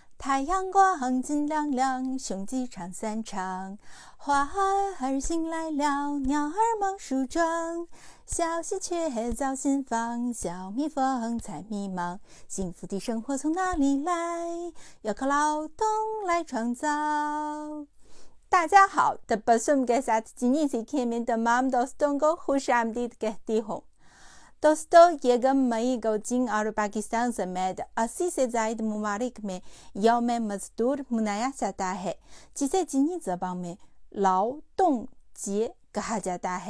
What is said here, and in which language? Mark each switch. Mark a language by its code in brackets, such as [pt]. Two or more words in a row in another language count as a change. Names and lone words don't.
[zh] 太阳光金亮亮，雄鸡唱三唱，花儿醒来了，鸟儿忙梳妆，小喜鹊造新房，小蜜蜂采迷茫。幸福的生活从哪里来？要靠劳动来创造。大家好， [ur] تبسم کے ساتھ چینی سیکھیے میں تمام دوستوں کو خوش آمدید کہتی ہوں. دوستو، یکم مئی کو چین اور پاکستان سمیت 80 سے زائد ممالک میں یوم مزدور منایا جاتا ہے، جسے چینی زبان میں [zh] 劳动节 [ur] کہا جاتا ہے.